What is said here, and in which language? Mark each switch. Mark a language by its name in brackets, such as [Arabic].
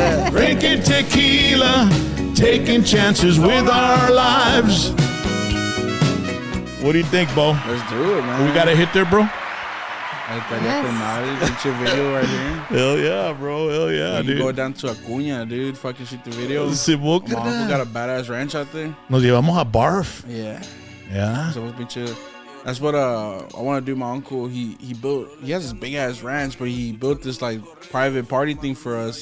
[English] Drinking tequila, taking chances with our lives. What do you think, Bo? Let's do it, man. We got a hit there, bro? [Spanish] Ahí estaría con madre, pinche video right here. [English] Hell yeah, bro. Hell yeah, You dude. go down to Acuña, dude. Fucking shoot the video. [Spanish] Simón, [English] My uncle got a badass ranch out there. [Spanish] Nos llevamos a Barf. [English] Yeah. Yeah. So [Spanish] pinche. [English] That's what I want to do. My uncle, he has this big ass ranch, but he built this like private party thing for us.